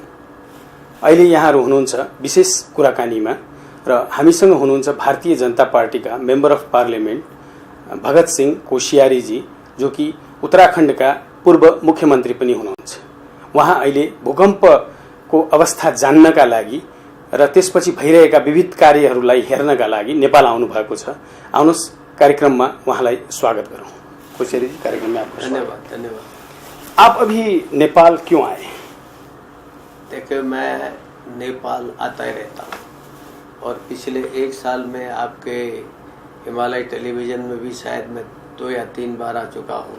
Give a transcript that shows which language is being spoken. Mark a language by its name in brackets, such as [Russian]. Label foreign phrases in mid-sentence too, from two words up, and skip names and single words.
[Nepali] अहिले यहाँहरू हुनुहुन्छ विशेष कुराकानीमा र हामीसँग हुनुहुन्छ भारतीय जनता पार्टीका [English] member of parliament [Nepali] भगत सिंह कोश्यारीजी, जो कि उत्तराखण्डका पूर्व मुख्यमन्त्री पनि हुनुहुन्छ। उहाँ अहिले भूकम्पको अवस्था जान्नका लागि र त्यसपछि भइरहेका विविध कार्यहरूलाई हेर्नका लागि नेपाल आउनु भएको छ। आउनुहोस् कार्यक्रममा उहाँलाई स्वागत गरौं। [Hindi] कोश्यारी जी, कार्यक्रम में आपको धन्यवाद। आप अभी नेपाल क्यों आए? देखिए, मैं नेपाल आता ही रहता हूँ और पिछले 1 साल में आपके हिमालय टेलीविजन में भी शायद मैं 2 या 3 बार आ चुका हूँ।